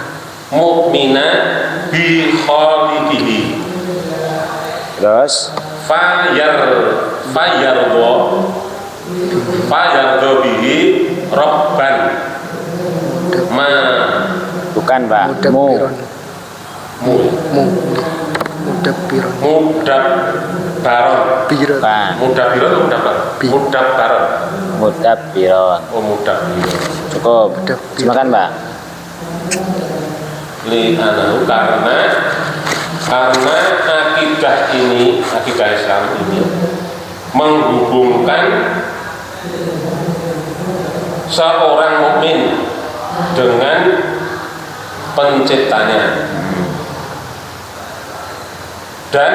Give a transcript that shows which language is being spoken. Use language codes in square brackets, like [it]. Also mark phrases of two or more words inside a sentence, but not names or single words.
[ar] مؤمنة بخالقه [id] Terus [ar] فيرضى به ربا ما [id] bukan, Pak. Mu. [ar] mudabbiron. mudab baron Biron. [id] Bukan. [ar] mudab biron atau mudab baron Mudabbiron. oh mudab biron [id] Cukup. [ar] Mudabbiron. [id] Silakan, Pak. [ar] لأنه [id] karena akidah ini, akidah Islam ini menghubungkan seorang mukmin dengan penciptanya dan